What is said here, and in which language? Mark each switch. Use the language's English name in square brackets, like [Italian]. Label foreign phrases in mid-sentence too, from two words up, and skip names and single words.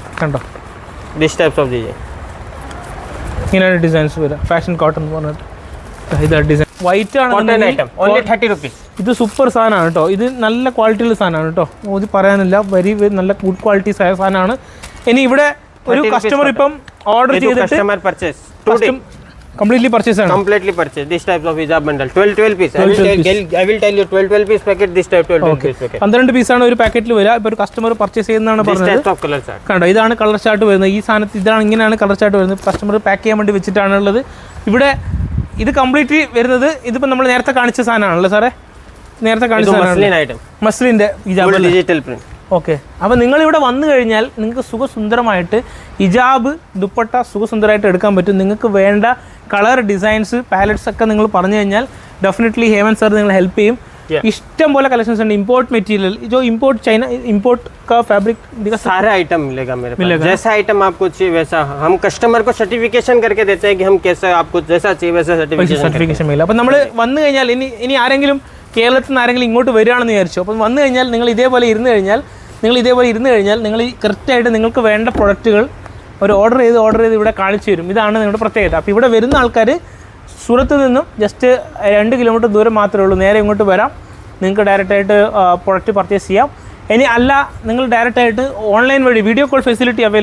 [Malayalam] കണ്ടോ, ഇങ്ങനെയാണ് ഡിസൈൻസ് വരിക. ഫാഷൻ കോട്ടൺ എന്ന് പറഞ്ഞിട്ട് ഇതാണ് ഡിസൈൻ. വൈറ്റ് ആണ്. ഇത് സൂപ്പർ സാധനമാണ് കേട്ടോ. ഇത് നല്ല ക്വാളിറ്റിയുള്ള സാധനമാണ് കേട്ടോ. ഇത് പറയാനില്ല, നല്ല [English] good quality [Malayalam] സാധനമാണ്. ഇനി ഇവിടെ ഒരു കസ്റ്റമർ ഇപ്പം ഓർഡർ ചെയ്തിട്ട് [English] completely purchase. This type of hijab bundle 12 piece. I will tell you 12 piece packet. This type 12 piece packet. [Malayalam] 12 പീസാണ് ഒരു പാക്കറ്റിൽ വരിക. ഇപ്പോൾ ഒരു കസ്റ്റമർ പർച്ചേസ് ചെയ്യുന്നതാണ് പറഞ്ഞത്. കണ്ടോ, ഇതാണ് [English] colour chart [Malayalam] വരുന്നത്. ഈ സാധനത്തിൽ ഇങ്ങനെയാണ് [English] colour chart [Malayalam] വരുന്നത്. കസ്റ്റമർ പാക്ക് ചെയ്യാൻ വേണ്ടി വെച്ചിട്ടാണുള്ളത്. ഇവിടെ ഇത് കംപ്ലീറ്റ്ലി വരുന്നത് ഇതിപ്പോൾ നമ്മൾ നേരത്തെ കാണിച്ച സാധനമാണല്ലോ സാറേ? നേരത്തെ കാണിച്ച മസ്ലിൻ്റെ ഹിജാബ് [English] digital print. [Malayalam] ഓക്കെ, അപ്പോൾ നിങ്ങളിവിടെ വന്നു കഴിഞ്ഞാൽ നിങ്ങൾക്ക് സുഖസുന്ദരമായിട്ട് ഹിജാബ് ദുപ്പട്ട സുഖസുന്ദരമായിട്ട് എടുക്കാൻ പറ്റും. നിങ്ങൾക്ക് വേണ്ട [English] colour designs palettes [Malayalam] ഒക്കെ നിങ്ങൾ പറഞ്ഞു കഴിഞ്ഞാൽ ഡെഫിനറ്റ്ലി ഹേമന്ത് സാർ നിങ്ങൾ ഹെൽപ്പ് ചെയ്യും. [Hindi] इष्टम बोला कलेक्शंस है [English] import material [Hindi] जो [English] import China import [Hindi] का फैब्रिक सारा आइटम मिलेगा मेरे पास जैसा आइटम आपको चाहिए वैसा हम कस्टमर को सर्टिफिकेशन करके देते हैं कि हम कैसा आपको जैसा चाहिए वैसा [Malayalam] സർട്ടിഫിക്കേഷൻ मिलेगा അപ്പോൾ നമ്മൾ വന്നു കഴിഞ്ഞാൽ ഇനി ആരെങ്കിലും കേരളത്തിൽ നിന്ന് ആരെങ്കിലും ഇങ്ങോട്ട് വരികയാണെന്ന് വിചാരിച്ചു അപ്പോൾ വന്നു കഴിഞ്ഞാൽ നിങ്ങൾ ഇതേപോലെ ഇരുന്ന് കഴിഞ്ഞാൽ നിങ്ങൾ കറക്റ്റായിട്ട് നിങ്ങൾക്ക് വേണ്ട പ്രൊഡക്റ്റുകൾ ഒരു ഓർഡർ ചെയ്ത് ഇവിടെ കാണിച്ചു തരും ഇതാണ് നിങ്ങളുടെ പ്രത്യേകത അപ്പോൾ ഇവിടെ വരുന്ന ആൾക്കാർ സൂറത്ത് നിന്നും ജസ്റ്റ് 2 കിലോമീറ്റർ ദൂരം മാത്രമേ ഉള്ളൂ നേരെ ഇങ്ങോട്ട് വരാം നിങ്ങൾക്ക് ഡയറക്റ്റായിട്ട് പ്രൊഡക്റ്റ് പർച്ചേസ് ചെയ്യാം ഇനി അല്ല നിങ്ങൾ ഡയറക്റ്റായിട്ട് ഓൺലൈൻ വഴി [English] video call facility